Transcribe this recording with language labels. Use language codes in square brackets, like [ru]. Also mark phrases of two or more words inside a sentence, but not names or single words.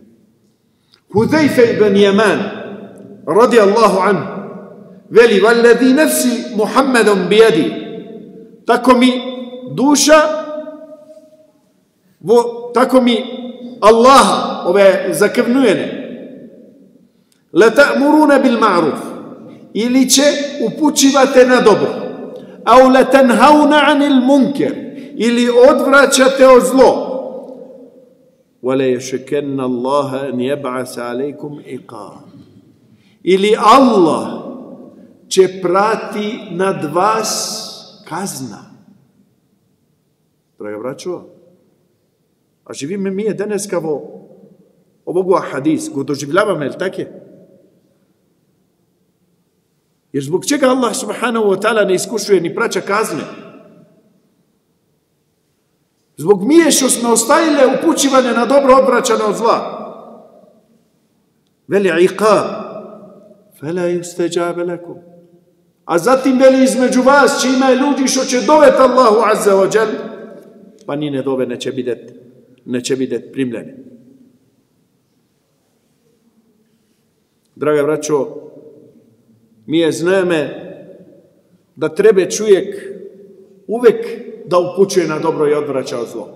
[ar] Hudejfe ibn Yaman رضي الله عنه veli, والذي نفس محمد بيده, [bs] tako mi duša, tako mi Allaha, ove zakrvnujene, [ar] لتأمرن بالمعروف, [bs] ili će upućivate na dobro, [ar] أو لتنهون عن المنكر, [bs] ili odvraćate od zlo, [ar] ولا يوشكن الله أن يبعث عليكم عقاب, [bs] ili Allah će prati nad vas kazna. Draga braćo, a živime mi je danas kao ovogu hadis, go doživljavamo, je li tako? Jer zbog čega Allah subhanahu wa ta'ala ne iskušuje ni praća kazne? Zbog mije što smo ostajile upućivane na dobro, odvraćane od zla. [ar] Veli عقاب فلا يستجاب لكم. [bs] A zatim veli između vas će ima ljudi što će dovet Allahu [ar] عز وجل, [bs] pa nine dove neće bidet primljeni. Draga braćo, mi je zname da treba čovjek uvek da upućuje na dobro i odvraća od zlo.